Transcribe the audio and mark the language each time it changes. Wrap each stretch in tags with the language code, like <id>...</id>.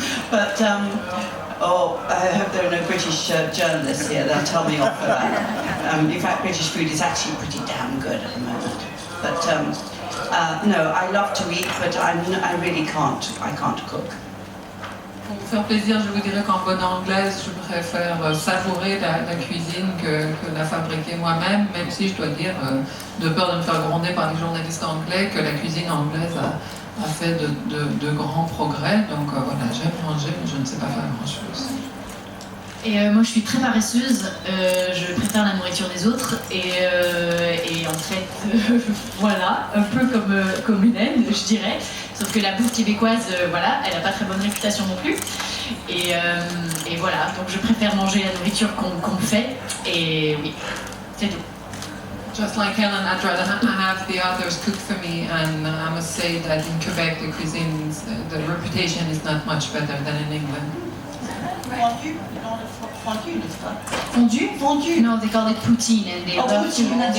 <en>But, I hope there are no British journalists here, they'll tell me off for that. In fact, British food is actually pretty damn good at the moment. But, no, I love to eat, but I really can't cook.</en> <fr>Pour vous faire plaisir, je vous dirais qu'en bonne anglaise, je préfère savourer la cuisine que la fabriquer moi-même, même si je dois dire, de peur de me faire gronder par les journalistes anglais, que la cuisine anglaise a fait de grands progrès. Donc voilà, j'aime manger, mais je ne sais pas faire grand-chose. Et moi je suis très paresseuse, je préfère la nourriture des autres et en fait voilà, un peu comme Hélène je dirais, sauf que la bouffe québécoise voilà, elle n'a pas très bonne réputation non plus et voilà, donc je préfère manger la nourriture qu'on fait et oui, c'est tout.</fr> <en>Just like Helen, I'd rather have the others cook for me, and I must say that in Quebec the cuisine, the reputation is not much better than in England. Fondue? Fondue? No, they call it poutine, and they love poutine, that's</en>